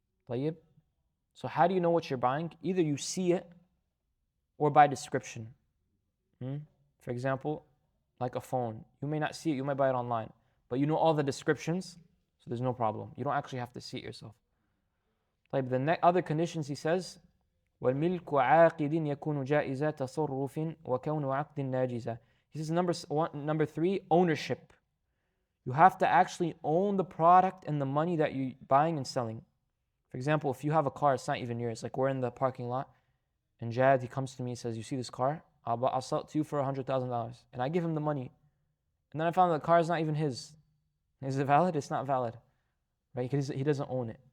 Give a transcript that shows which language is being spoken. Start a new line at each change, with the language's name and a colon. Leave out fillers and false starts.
Arabic: طيب?
English: So how do you know what you're buying? Either you see it or by description. For example, like a phone. You may not see it, you might buy it online. But you know all the descriptions, so there's no problem. You don't actually have to see it yourself.
Arabic: طيب,
English: the other conditions he says,
Arabic: وَالْمِلْكُ عَاقِدٍ يَكُونُ جَائِزَ تَصَرُّفٍ وَكَوْنُ عَقْدٍ نَاجِزَ.
English: He says number 3, ownership. You have to actually own the product and the money that you're buying and selling. For example, if you have a car, it's not even yours. Like we're in the parking lot, and Jad, he comes to me and says, you see this car? I'll sell it to you for $100,000. And I give him the money. And then I found that the car is not even his. Is it valid? It's not valid. Right? Because he doesn't own it.